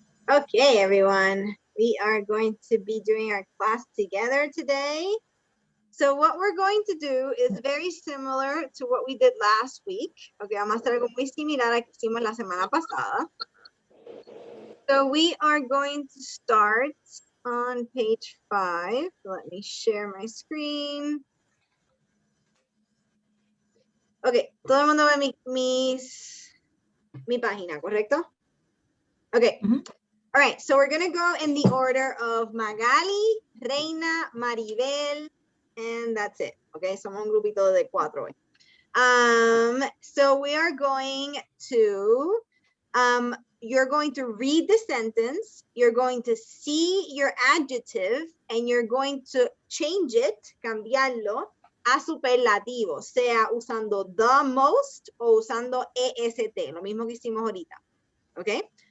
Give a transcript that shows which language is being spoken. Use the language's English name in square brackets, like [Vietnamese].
[English] Okay, everyone, we are going to be doing our class together today. So what we're going to do is very similar to what we did last week. [Spanish] Okay, vamos a hacer algo muy similar a que hicimos la semana pasada. [English] So we are going to start on page 5. Let me share my screen. [Spanish] Okay, todo el mundo ve mi página, ¿correcto? [English] Okay. All right, so we're gonna go in the order of Magali, Reina, Maribel, and that's it. [Spanish] Okay, somos un grupito de 4 hoy. [English] So we are going to, you're going to read the sentence, you're going to see your adjective, and you're going to change it, [Spanish] cambiarlo, a superlativo, sea usando the most o usando EST, lo mismo que hicimos ahorita. [English] Okay?